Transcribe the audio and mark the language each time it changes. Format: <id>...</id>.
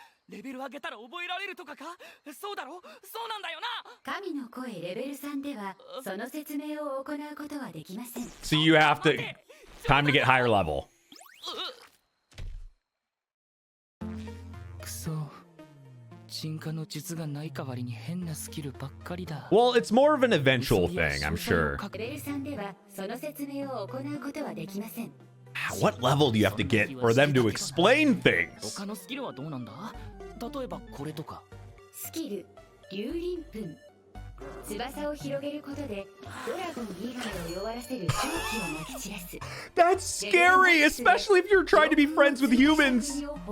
<ja>レベル上げたら覚えられるとかか？そうだろ？そうなんだよな。神の声レベル3ではその説明を行うことはできません。</ja> <en>So you have to time to get higher level.</en> <ja>くそ。進化の術がない代わりに変なスキルばっかりだ。</ja> <en>Well, it's more of an eventual thing, I'm sure.</en> <ja>レベル3ではその説明を行うことはできません。</ja> <en>What level do you have to get for them to explain things?</en> <ja>他のスキルはどうなんだ？例えばこれとか。スキル、竜鱗粉。翼を広げることでドラゴン以外を弱らせる正気をまき散らす。</ja> <en>That's scary, especially if you're trying to be friends with humans.</en>